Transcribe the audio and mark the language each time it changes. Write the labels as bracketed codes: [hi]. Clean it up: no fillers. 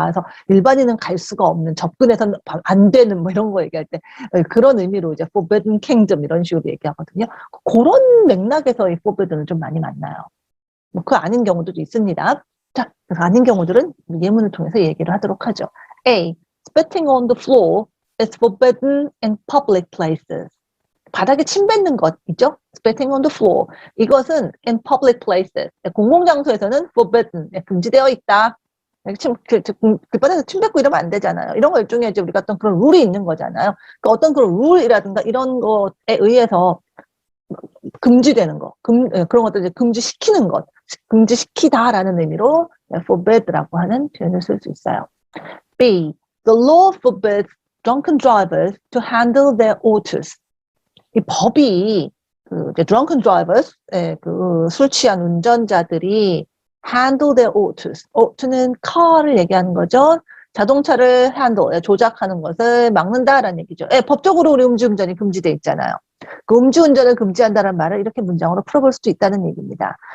[ko] 그래서 일반인은 갈 수가 없는, 접근해서는 안 되는 뭐 이런 거 얘기할 때 그런 의미로 이제 Forbidden Kingdom 이런 식으로 얘기하거든요. 그런 맥락에서 이 Forbidden을 좀 많이 만나요. 뭐 그 아닌 경우도 있습니다. 자, 그래서 아닌 경우들은 예문을 통해서 얘기를 하도록 하죠. [en] A. Spitting on the floor is forbidden in public places. [ko] 바닥에 침 뱉는 것 있죠? [en] Spitting on the floor. [ko] 이것은 [en] in public places. [ko] 공공장소에서는 forbidden. 금지되어 있다. 길바닥에서 침 뱉고 이러면 안 되잖아요. 이런 거 일종의 이제 우리가 어떤 그런 룰이 있는 거잖아요. 그러니까 어떤 그런 룰이라든가 이런 것에 의해서 금지되는 거, 그런 것들 이제 금지시키는 것, 금지시키다라는 의미로 forbid라고 하는 표현을 쓸 수 있어요. [en] B. The law forbids drunken drivers to handle their autos. [ko] 이 법이 이제 [en] drunken drivers, [ko] 술 취한 운전자들이 [en] handle their autos. [ko] auto는 car를 얘기하는 거죠. 자동차를 handle, 조작하는 것을 막는다라는 얘기죠. 법적으로 우리 음주운전이 금지돼 있잖아요. 그 음주운전을 금지한다는 말을 이렇게 문장으로 풀어볼 수도 있다는 얘기입니다.